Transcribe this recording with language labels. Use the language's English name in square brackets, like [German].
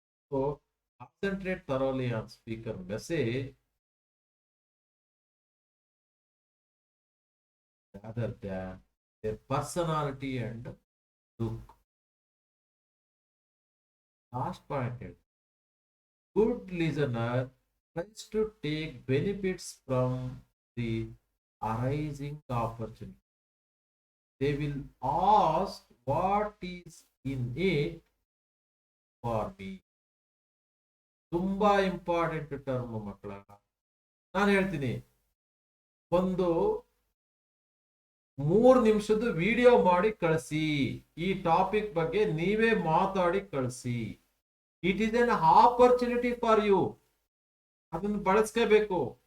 [English] So concentrate thoroughly on speaker message rather than their personality and look. Last point is, good listener tries to take benefits from the arising opportunity. They will ask what is in it for me. [Kannada] ತುಂಬಾ important term ಮಕ್ಕಳ. ನಾನು ಹೇಳ್ತೀನಿ, ಒಂದು 3 ನಿಮಿಷದ video ಮಾಡಿ ಕಳಿಸಿ, ಈ topic ಬಗ್ಗೆ ನೀವೇ ಮಾತಾಡಿ ಕಳಿಸಿ. [English] It is an opportunity for you. [Kannada] ಅದನ್ನು ಬಳಸ್ಕೋಬೇಕು.